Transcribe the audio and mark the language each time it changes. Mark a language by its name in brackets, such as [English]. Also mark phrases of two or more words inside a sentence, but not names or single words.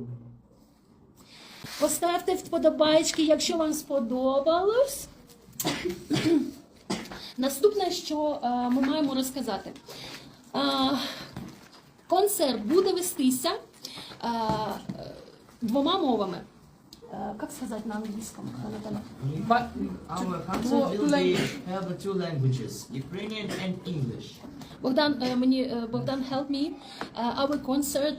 [Ukrainian] Поставте вподобайки, якщо вам сподобалось. Наступне, що ми маємо розказати. Концерт буде вестися двома мовами. Як сказати на англійському? [English] Our concert will be have two languages, Ukrainian and English. Богдан, help me. Our concert